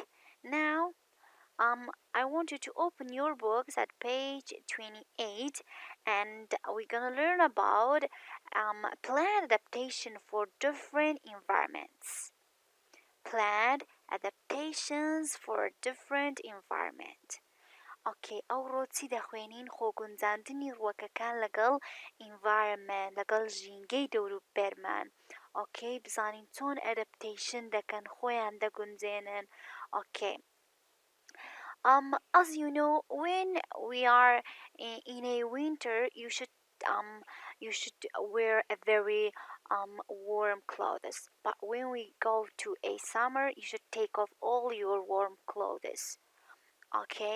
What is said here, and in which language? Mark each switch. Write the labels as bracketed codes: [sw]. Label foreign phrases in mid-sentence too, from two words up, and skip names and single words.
[en] Now, I want you to open your books at page 28, and we're gonna learn about plant adaptation for different environments. Plant adaptations for different environment. [ckb] اوکی ئەو ڕۆچی دەخوێنین خۆگونجاندنی ڕووەکەکان لەگەڵ ئینڤایرمنت لەگەڵ ژینگەی دەور و بەرمان اوکی بزانین چۆن ئەدەپتیشن دەکەن خۆیان دەگونجێنن اوکی [en] as you know when we are in a winter you should wear a very warm clothes but when we go to a summer you should take off all your warm clothes okay.